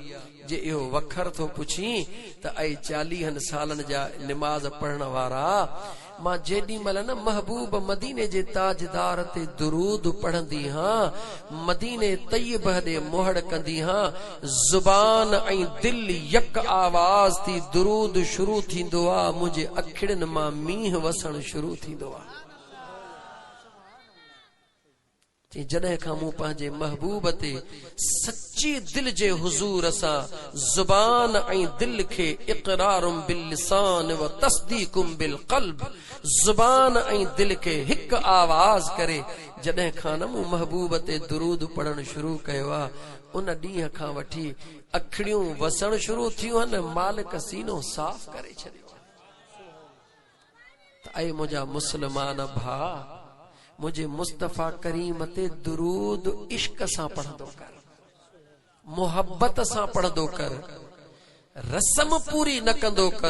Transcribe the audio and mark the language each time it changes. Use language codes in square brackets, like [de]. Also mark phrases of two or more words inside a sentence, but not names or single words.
[sd] जे इहो वखर थो पुछी त ऐं 40 सालनि जा निमाज़ पढ़ण वारा, मां जेॾी महिल न महबूब मदीने जे ताजदार ते दुरूद पढ़ंदी हां, मदीने तय्यब ॾे मोहड़ कंदी हां, ज़ुबान ऐं दिल यक आवाज़ थी दुरूद शुरू थींदो आहे, मुंहिंजे अखिड़नि मां मींहुं वसण शुरू थींदो आहे। जॾहिं खां मूं पंहिंजे महबूब ते सच्ची दिल जे हुज़ूर सां ज़ुबान ऐं दिल खे [ar] إقرار باللسان وتصديق بالقلب, [sd] ज़ुबान ऐं दिल खे हिकु आवाज़ करे जॾहिं खां न मूं महबूब ते दुरूद पढ़ण शुरू कयो आहे, उन ॾींहं खां वठी अखिड़ियूं वसण शुरू थियूं आहिनि, मालिक सीनो साफ़ करे छॾियो। त ऐं मुंहिंजा मुस्लमान भाउ, मुझे मुस्तफा करीम ते दुरूद इश्क सां पढ़ंदो कर, मोहब्बत सां पढ़ंदो कर, रस्म पूरी न कंदो कर।